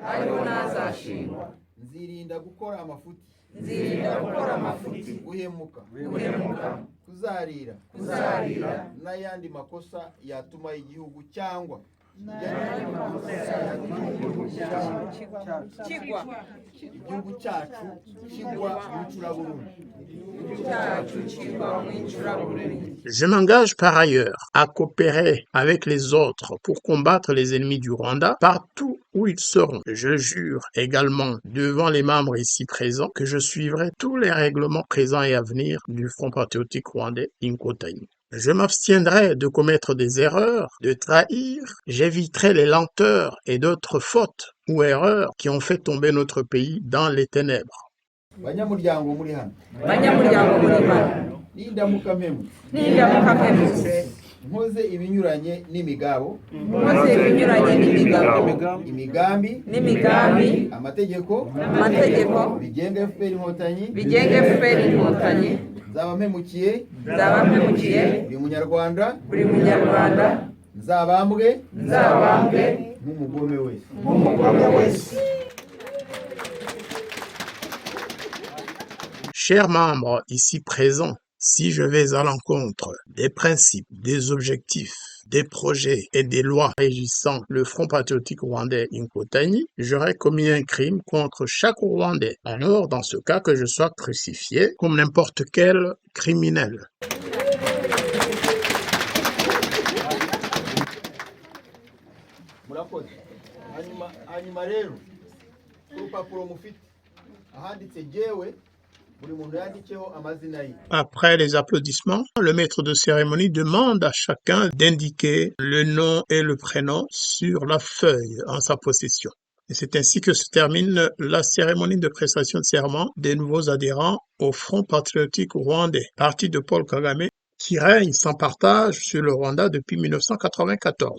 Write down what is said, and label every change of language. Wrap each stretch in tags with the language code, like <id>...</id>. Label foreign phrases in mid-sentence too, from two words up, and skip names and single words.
<rw>Nzirinda gukora amafuti guhemuka kuzarira n'ayandi makosa yatuma igihugu cyangwa kigwa igihugu cyacu kigwa mu icuraburindi. cyacu kigwa mu icuraburindi.</rw> <fr>Je m'engage par ailleurs à coopérer avec les autres pour combattre les ennemis du Rwanda partout où ils seront. Je jure également devant les membres ici présents que je suivrai tous les règlements présents et à venir du Front patriotique rwandais Inkotanyi. Je m'abstiendrai de commettre des erreurs, de trahir, j'éviterai les lenteurs et d'autres fautes ou erreurs qui ont fait tomber notre pays dans les ténèbres.</fr> <rw>Banyamuryango muri hano, banyamuryango muri hano, nindamuka mpemutse nindamuka mpemutse nkoze ibinyuranye n'imigabo, nkoze ibinyuranye n'imigabo, imigambi, amategeko bigenga FPR Inkotanyi, nzaba mpemukiye buri munyarwanda, nzabambwe nk'umugome wese.</rw> <fr>Chers membres ici présents, si je vais à l'encontre des principes, des objectifs, des projets et des lois régissant le Front patriotique rwandais Inkotanyi, j'aurais commis un crime contre chaque Rwandais. Alors, dans ce cas, que je sois crucifié comme n'importe quel criminel.</fr> <rw>Murakoze. Hanyuma rero urupapuro mufite ahanditse jewe.</rw> <fr>Après les applaudissements, le maître de cérémonie demande à chacun d'indiquer le nom et le prénom sur la feuille en sa possession. Et c'est ainsi que se termine la cérémonie de prestation de serment des nouveaux adhérents au Front patriotique rwandais, parti de Paul Kagame, qui règne sans partage sur le Rwanda depuis 1994.</fr>